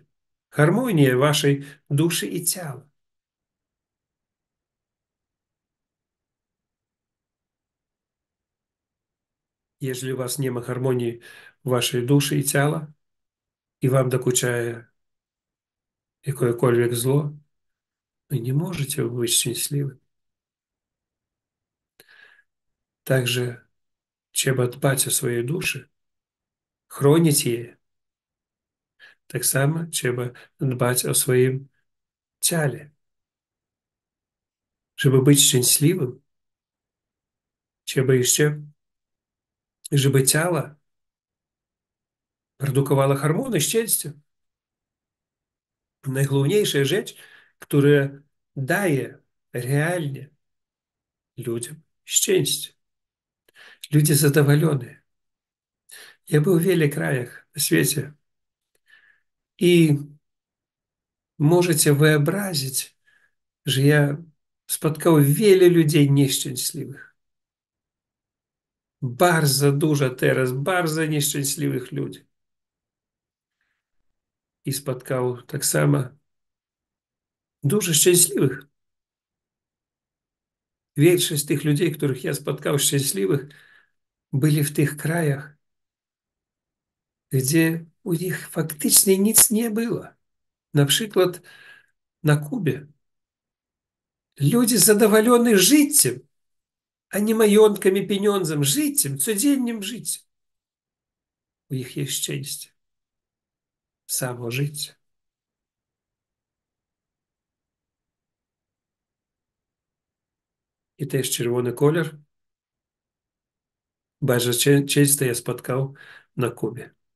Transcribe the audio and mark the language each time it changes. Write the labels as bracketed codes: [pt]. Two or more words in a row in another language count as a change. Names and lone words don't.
[pl] Harmonia waszej duszy i ciała. Jeżeli u was nie ma harmonii waszej duszy i ciała i wam dokuczaje jakiekolwiek zło, [ru] вы не можете быть счастливым. [pl] Также trzeba dbać o swoje duszy, chronić je. Tak samo trzeba dbać o swoim ciele. Żeby być szczęśliwym, trzeba jeszcze, żeby ciało produkowało hormony szczęścia. Najgłówniejsza rzecz, która daje realnie людям szczęście. [ru] Люди задоволенные. Я был в [pl] wielu krajach na świecie. I możecie wyobrazić, że ja spotkał wielu ludzi nieszczęśliwych. Bardzo dużo teraz, bardzo nieszczęśliwych ludzi. I spotkał tak samo dużo szczęśliwych. Większość tych ludzi, których ja spotkał szczęśliwych, byli w tych krajach, gdzie u nich faktycznie nic nie było. Na przykład na Kubie. [ru] Люди задоволены [pl] życiem, a nie majątkami, pieniądzem, życiem, codziennym życiem. U nich jest szczęście. Samo życie. I też czerwony kolor bardzo często ja spotkał na Kubie.